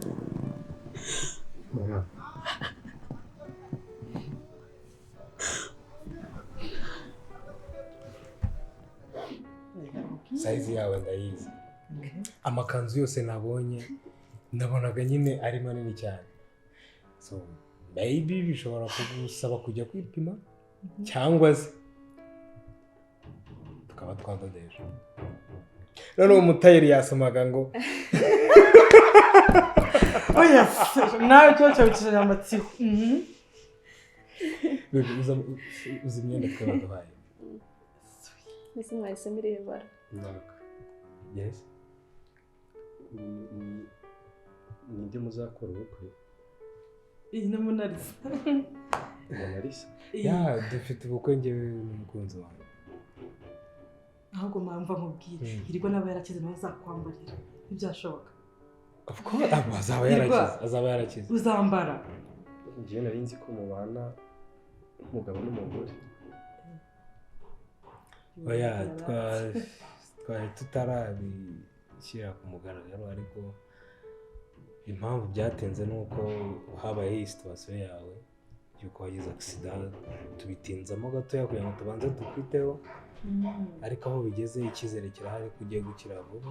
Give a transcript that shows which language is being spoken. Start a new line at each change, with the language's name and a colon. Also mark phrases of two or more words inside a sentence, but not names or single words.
Kinyarwanda: Mama, sayizi yawe ndayizi. Amakanzu yose nabonye nabonaga nyine ari manini cyane,
English: so maybe
Kinyarwanda: bishobora kugusaba kujya kwipima cyangwa se tukaba twandodesha. Noneho umutayeri yasomaga ngo oya nawe cyo cyabikije amatsiko. uzi imyenda twabaduhaye. Mbese mwahise mirebara. Yes. Ninde muzakora ubukwe? Iyi ni Monalisa. Monalisa? Ya, dufite ubukwe njyewe n'umukunzi wanjye. Ahubwo mpamva nkubwire, iriko naba yarakize nawe azakwambarira. Ntibyashoboka.
English: Of course,
Kinyarwanda: azaba yarakize. Uzambara. Njyewe nari nzi ko mubana umugabo n'umugore. Oya, twari tutarabishyira ku mugaragaro, ariko impamvu byatenze nuko habaye iyi situation yawe yuko wagize accident, tubitinzamo gatoya kugira ngo tubanze dukwiteho, ariko aho bigeze icyizere kirahari ko ugiye gukira vuba.